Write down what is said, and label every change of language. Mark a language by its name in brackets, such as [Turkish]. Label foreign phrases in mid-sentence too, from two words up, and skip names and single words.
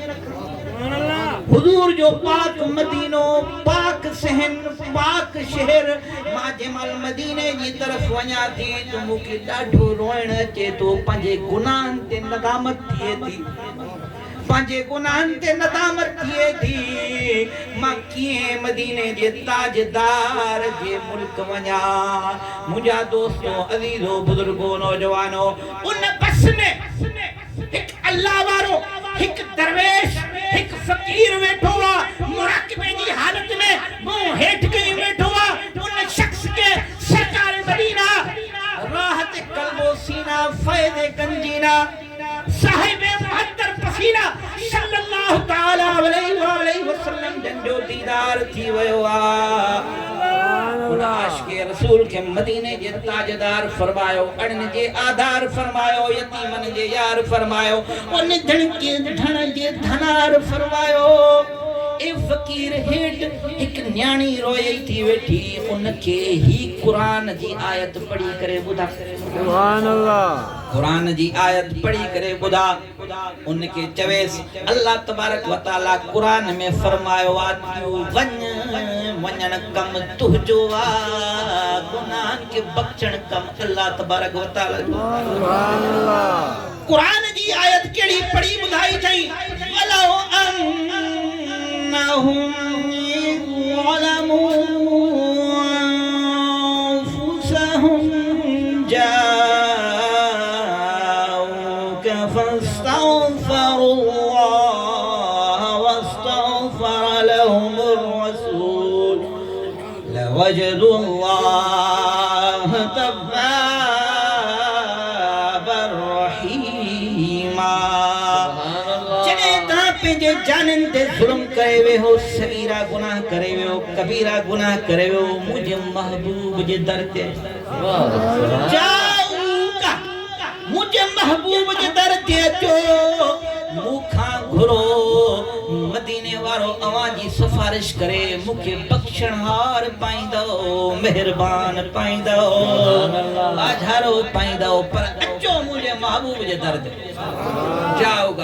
[Sindhi] हुजूर जो पाक मदीनो, पाक सहन, पाक शहर, मां जंहिंमहिल मदीने जी तरफ़ वञा थी त मूंखे ॾाढो रोइण अचे थो, पंहिंजे गुनाहनि ते नदामत थिए थी, पंहिंजे गुनाहनि ते नदामत थिए थी, मां कीअं मदीने जे ताजदार जे मुल्क वञा। मुंहिंजा दोस्तो अज़ीज़ो बुज़ुर्गो नौजवानो, उन बस में हिकु अल्लाह वारो, हिकु दरवेश, हिकु फ़कीर वेठो आहे, मुराक़बे जी हालत में मुंहुं हेठि कई वेठो आहे। उन शख़्स के सरकार मदीना, राहत क़ल्बो सीना, फ़ैज़ गंजीना, साहिब मुहद्दर पसीना [Arabic] صلى الله تعالى عليه وسلم [Sindhi] जंजो दीदार थी वियो आहे। उन आशिक़े रसूल के मदीने जे ताजदार फरमायो, अड़न जे आधार फरमायो, यतीमन जे यार फरमायो, उन धन के धन जे धनार फरमायो। ए फ़कीर हेठ एक न्याणी रोई थी वेठी, उनके ही कुरान जी आयत पढ़ी करे ॿुधा, [Arabic] سبحان الله, [Sindhi] कुरान जी आयत पढ़ी करे ॿुधा। उनके चवेसि [Arabic] الله تبارك وتعالى [Sindhi] कुरान में फरमायो आहे, वञण कम तुंहिंजो आहे, गुनाहनि खे बख़्शण कम [Arabic] الله تبارك وتعالى [Sindhi] जो। [Arabic] سبحان الله, [Sindhi] कुरान जी आयत केड़ी पढ़ी ॿुधाई अथई, [Arabic] ولو أنهم ظلموا أنفسهم جاءوك فاستغفروا الله واستغفر لهم الرسول لوجدوا الله توابا رحيما. [Sindhi] पंहिंजे जाननि ते ज़ुल्म करे वे हो, सगीरा गुनाह करे वे हो, कबीरा गुनाह करे वे हो, मुझे महबूब जे दर ते जाऊका, मुझे महबूब जे दर ते अचो, मूंखां घुरो, मदीने वारो अवां जी सिफारिश करे मूंखे बख़्शणहार पाईंदो, मेहरबान पाईंदो, आझारो पाईंदो, पर अचो मुझे महबूब जे दर ते जाओगा।